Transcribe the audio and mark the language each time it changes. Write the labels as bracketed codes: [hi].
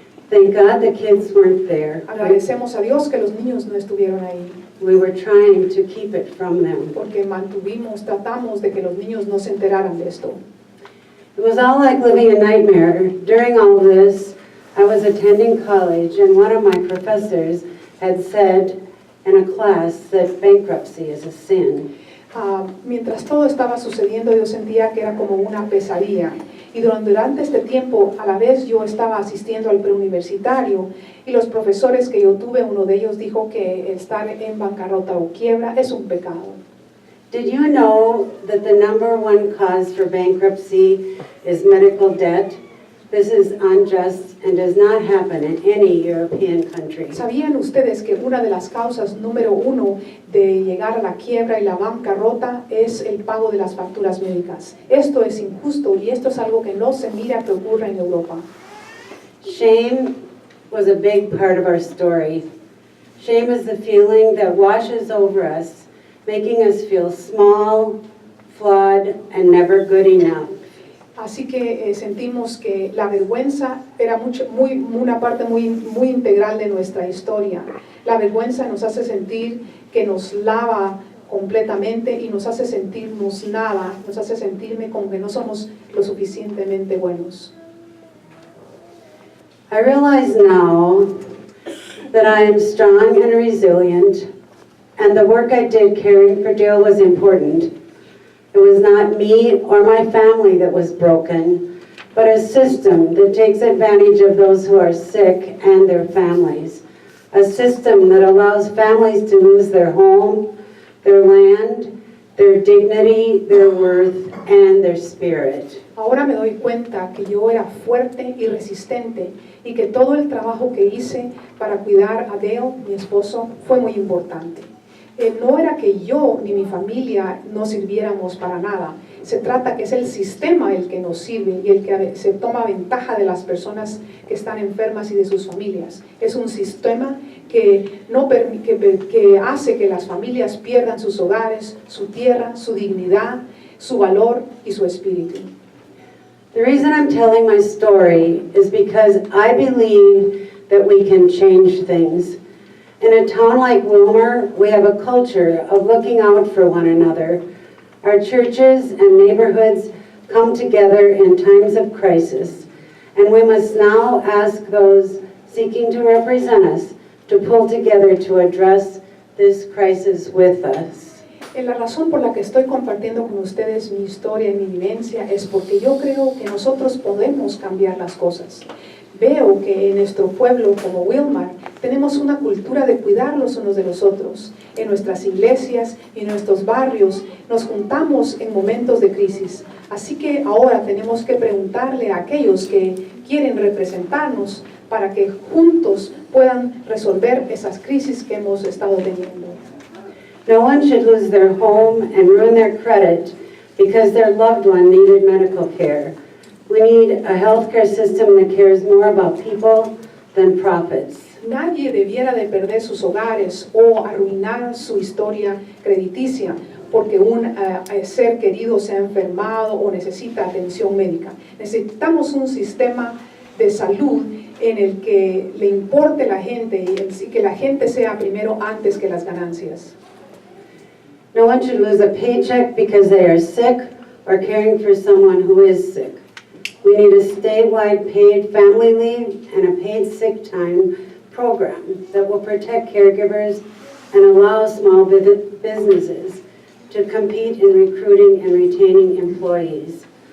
[en] Thank God the kids weren't there. [es] Agradecemos a Dios que los niños no estuvieron ahí, [en] We were trying to keep it from them. [es] porque tratamos de que los niños no se enteraran de esto. [en] It was all like living a nightmare. During all this, I was attending college, and one of my professors had said in a class that bankruptcy is a sin. [es] Mientras todo estaba sucediendo, yo sentía que era como una pesadilla. Y durante este tiempo, a la vez yo estaba asistiendo al preuniversitario, y los profesores que yo tuve, uno de ellos dijo que estar en bancarrota o quiebra es un pecado. [en] Did you know that the #1 cause for bankruptcy is medical debt? This is unjust and does not happen in any European country. [es] ¿Sabían ustedes que una de las causas número 1 de llegar a la quiebra y la bancarrota es el pago de las facturas médicas? Esto es injusto y esto es algo que no se mira que ocurra en Europa. [en] Shame was a big part of our story. Shame is the feeling that washes over us, making us feel small, flawed, and never good enough. [es] Así que sentimos que la vergüenza era una parte muy integral de nuestra historia. La vergüenza nos hace sentir que nos lava completamente y nos hace sentirnos nada, nos hace sentirme como que no somos lo suficientemente buenos. [en] I realize now that I am strong and resilient, and the work I did caring for Dale was important. It was not me or my family that was broken, but a system that takes advantage of those who are sick and their families. A system that allows families to lose their home, their land, their dignity, their worth, and their spirit. [es] Ahora me doy cuenta que yo era fuerte y resistente y que todo el trabajo que hice para cuidar a Dale, mi esposo, fue muy importante. No era que yo ni mi familia no sirviéramos para nada. Se trata que es el sistema el que nos sirve y el que se toma ventaja de las personas que están enfermas y de sus familias. Es un sistema que hace que las familias pierdan sus hogares, su tierra, su dignidad, su valor y su espíritu. [en] The reason I'm telling my story is because I believe that we can change things. In a town like Wilmer, we have a culture of looking out for one another. Our churches and neighborhoods come together in times of crisis, and we must now ask those seeking to represent us to pull together to address this crisis with us. [es] La razón por la que estoy compartiendo con ustedes mi historia y mi vivencia es porque yo creo que nosotros podemos cambiar las cosas. Veo que en nuestro pueblo como Wilmar tenemos una cultura de cuidar los unos de los otros. En nuestras iglesias y en nuestros barrios nos juntamos en momentos de crisis. Así que ahora tenemos que preguntarle a aquellos que quieren representarnos para que juntos puedan resolver esas crisis que hemos estado teniendo. [en] No one should lose their home and ruin their credit because their loved one needed medical care. We need a healthcare system that cares more about people than profits. [es] Nadie debiera de perder sus hogares o arruinar su historia crediticia porque un ser querido se ha enfermado o necesita atención médica. Necesitamos un sistema de salud en el que le importe la gente y que la gente sea primero antes que las ganancias. [en] No one should lose a paycheck because they are sick or caring for someone who is sick. We need a statewide paid family leave and a paid sick time program that will protect caregivers and allow small businesses to compete in recruiting and retaining employees.